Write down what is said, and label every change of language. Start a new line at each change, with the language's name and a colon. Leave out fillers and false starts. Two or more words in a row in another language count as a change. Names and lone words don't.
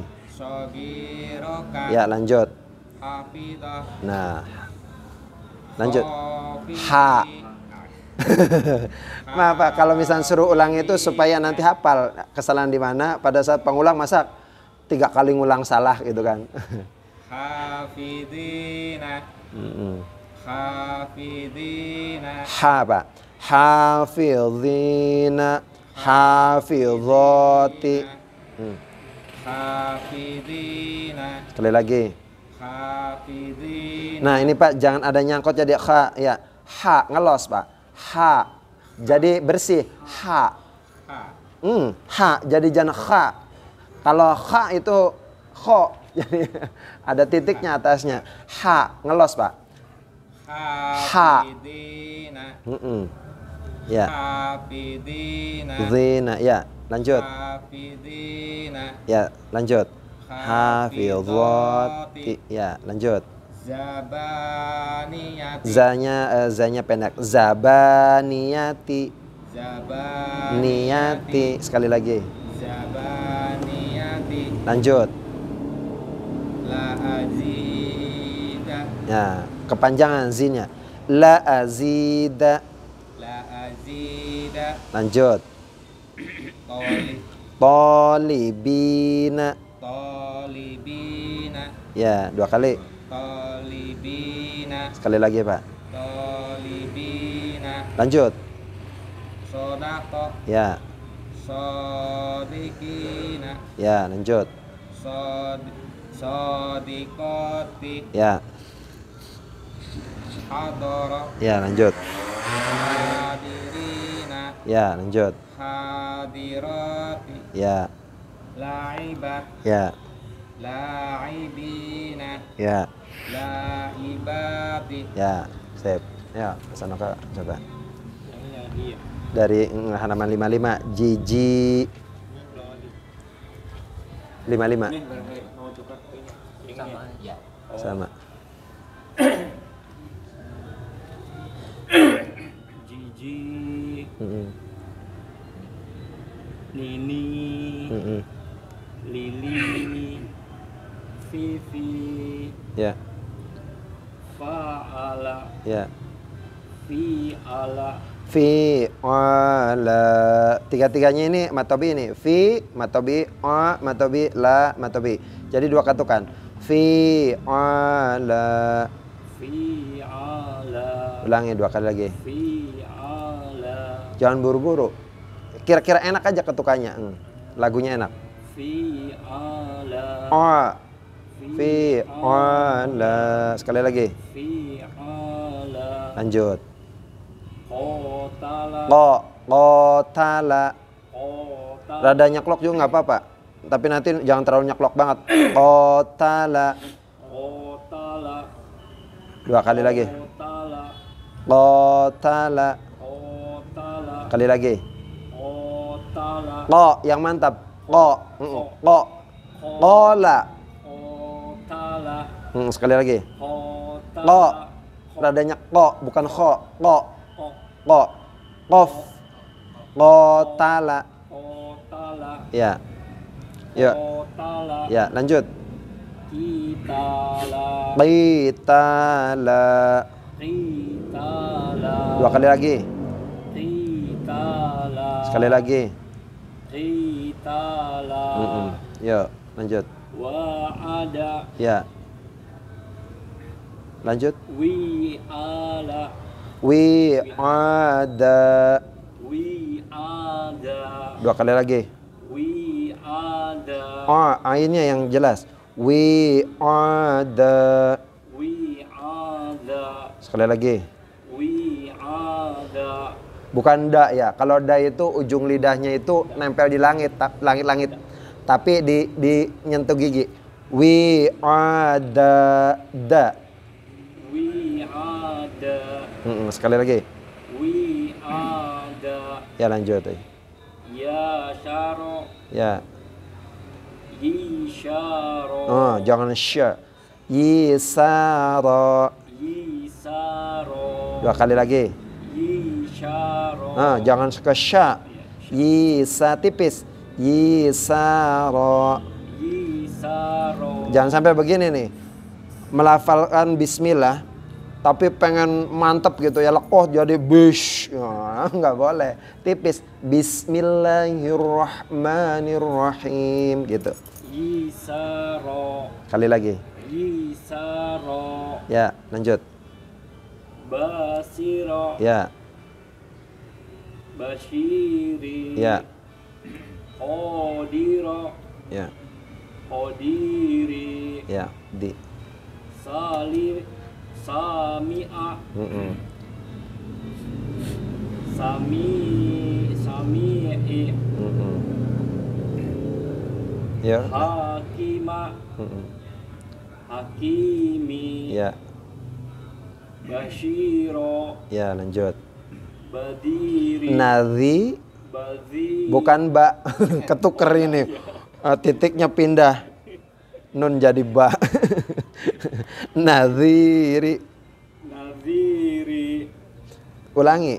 Indonesian: Soghiroka. Ya, lanjut. Hafidah. Nah, lanjut. Ha. Maaf, Pak, kalau misalnya suruh ulang itu supaya nanti hafal kesalahan di mana. Pada saat pengulang masa 3 kali ngulang salah gitu kan. Hafidina. Hafidina. Ha, Pak. Hafidhina. Hafidhati. Hafidina. Sekali lagi. Hafidina. Nah, ini, Pak, jangan ada nyangkut jadi kha, ya. Ha, ngelos, Pak. Ha. Jadi bersih. Ha. Ha, jadi jangan kha. Kalau kha itu kho, jadi ada titiknya atasnya. Ha, ngelos, Pak. Hafidina. Ya. Hafidina. Zina, ya. Lanjut. Hafidina. Ya, lanjut. Hafidhati. Ya, lanjut. Zabaniyati. Zanya pendek. Zabaniyati. Zabaniyati. Sekali lagi. Zabaniyati. Lanjut.
Arabic: لا أزيد.
Indonesian: Ya, kepanjangan zinnya.
Arabic: لا أزيد. لا أزيد.
Indonesian: Lanjut. Tolibina. Tolibina. Ya, 2 kali. Tolibina. Sekali lagi, Pak. Tolibina. Lanjut. Sodako. Ya. Sodikina. Ya, lanjut. Sodikoti. Ya. Hadoro. Ya, lanjut. Hadirina. Ya, lanjut. Hadiroti. Ya. Laibah. Ya. Laibina. Ya. Laibati. Ya, sip. Ya, pesan Oka coba. Ini lagi ya. Dari halaman 55, jiji 55. Ini barangkali mau tukar ini. Sama ya. Sama. Jiji. Nini. Lili. Vivi. Ya. Fa'ala. Ya. Fi'ala. Fi'ala. Tiga-tiganya ini matobi ini. Fi, matobi, a, matobi, la, matobi. Jadi dua katukan. Fi'ala. Fi'ala. Ulangi dua kali lagi. Fi'ala. Jangan buru-buru. Kira-kira enak aja ketukannya. Lagunya enak. Fi'ala. A. Fi'ala. Sekali lagi. Fi'ala. Lanjut. Qotala. Qotala. Qotala. Rada nyeklok juga nggak apa-apa. Tapi nanti jangan terlalu nyeklok banget. Qotala. Qotala. Dua kali lagi. Qotala. Qotala. Qotala. Kali lagi. Qotala. Ko yang mantap. Ko. Ko. Qola. Qotala. Sekali lagi. Qotala. Ko. Radanya ko, bukan kho. Ko. Ko. Qof. Qotala. Qotala. Ya. Yuk. Qotala. Ya, lanjut. Qitala. Qitala. Qitala. Dua kali lagi. Qitala. Sekali lagi. Qitala. Yuk, lanjut. Wa'ada. Ya. Lanjut. Wi'ala. Wi'ada. Wi'ada. Dua kali lagi. Wi'ada. Ainnya yang jelas. Wi'ada. Wi'ada. Sekali lagi. Wi'ada. Bukan da ya. Kalau da itu ujung lidahnya itu nempel di langit, langit-langit. Tapi di nyentuh gigi. Wi'ada. Da. Wi'ada. Sekali lagi. Wi'ada. Ya, lanjut. Ya syaro. Ya. Yisyaro. Jangan sya. Yisaro. Yisaro. Dua kali lagi. Yisyaro. Jangan suka sya. Yisa tipis. Yisaro. Yisaro. Jangan sampai begini nih. Melafalkan bismillah tapi pengen mantep gitu ya, lekoh jadi bish. Nggak boleh. Tipis. Bismillahirrahmanirrahim gitu. Yisaro. Kali lagi. Yisaro. Ya, lanjut. Basiro. Ya. Bashiri. Ya. Qodiro. Ya. Qodiri. Ya, di.
Arabic: سمع. سامعي.
Indonesian: Ya.
Arabic: حكيما. حكيمي.
Indonesian: Ya. Bashiro. Ya, lanjut. Badiri. Nadhi. Badiri. Bukan ba. Ketuker ini. Titiknya pindah. Nun jadi ba. Nadhiri. Nadhiri. Ulangi.